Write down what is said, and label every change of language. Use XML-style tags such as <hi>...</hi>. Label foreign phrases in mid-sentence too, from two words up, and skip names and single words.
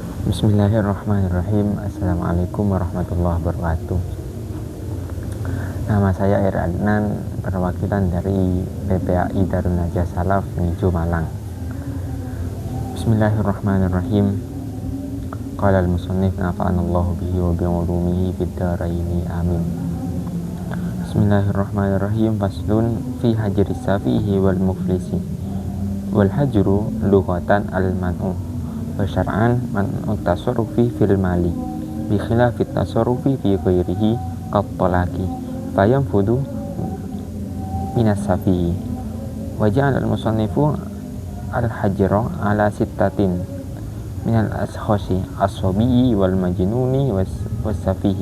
<ar>بسم الله الرحمن الرحيم. السلام عليكم ورحمة الله وبركاته.</ar> <id>Nama saya Air Adnan, perwakilan dari PPAI Darun Najah Salaf Nijo Malang.</id> <ar>بسم الله الرحمن الرحيم. قال المصنف نفعنا الله به وبعلومه في الدارين آمين. بسم الله الرحمن الرحيم. فصل في حجر السفيه والمفلس. والحجر لغة المنع وشرعا منع التصرف في المال بخلاف التصرف في غيره كالطلاق فينفذ من السفيه. وجعل المصنف الحجر على ستة من الأشخاص الصبي والمجنون والسفيه.</ar>